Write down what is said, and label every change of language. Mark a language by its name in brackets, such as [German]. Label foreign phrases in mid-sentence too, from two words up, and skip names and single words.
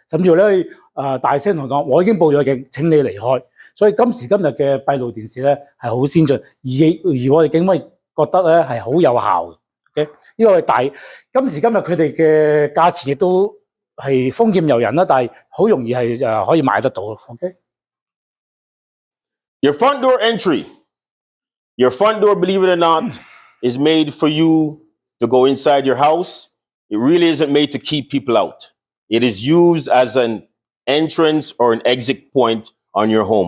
[Cantonese] 甚至乎你可以大聲同佢講：我已經報咗警，請你離開。所以今時今日嘅閉路電視咧係好先進，而我哋警方覺得咧係好有效嘅。OK， 呢個係今時今日佢哋嘅價錢亦都係豐儉由人啦，但係好容易係可以買得到。OK。 [English] Your front door entry. Your front door, believe it or not, is made for you to go inside your house. It really isn't made to keep people out. It is used as an entrance or an exit point on your home.